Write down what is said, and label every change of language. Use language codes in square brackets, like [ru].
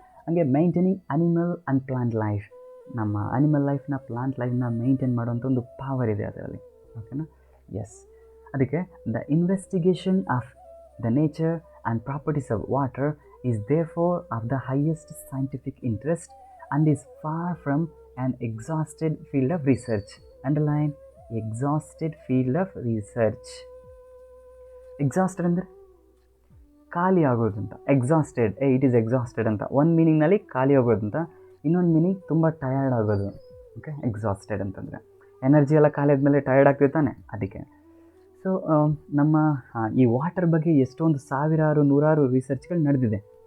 [kn] ಹಾಗೆ [en] maintaining animal and plant life, [kn] ನಮ್ಮ animal ಲೈಫ್ನ plant ಲೈಫ್ನ maintain ಮಾಡೋಂಥ ಒಂದು ಪವರ್ ಇದೆ ಅದರಲ್ಲಿ. ಓಕೆನಾ? [en] Yes, ಅದಕ್ಕೆ the investigation of the nature and properties of water is therefore of the highest scientific interest and is far from an exhausted field of research. Underline exhausted field of research. [kn] Exhausted ಅಂದರೆ ಖಾಲಿ ಆಗೋದು ಅಂತ. Exhausted, [en] it is exhausted [kn] ಅಂತ ಒಂದು ಮೀನಿಂಗ್ನಲ್ಲಿ ಖಾಲಿ ಆಗೋದು ಅಂತ, ಇನ್ನೊಂದು ಮೀನಿಂಗ್ ತುಂಬ ಟಯರ್ಡ್ ಆಗೋದು. ಓಕೆ, ಎಕ್ಸಾಸ್ಟೆಡ್ ಅಂತಂದರೆ ಎನರ್ಜಿ ಎಲ್ಲ ಖಾಲಿ ಆದಮೇಲೆ ಟಯರ್ಡ್ ಆಗ್ತೀವಿ ತಾನೆ, ಅದಕ್ಕೆ. ಸೊ ನಮ್ಮ ಈ ವಾಟರ್ ಬಗ್ಗೆ ಎಷ್ಟೊಂದು ಸಾವಿರಾರು ನೂರಾರು ರಿಸರ್ಚ್ಗಳು ನಡೆದಿದೆ.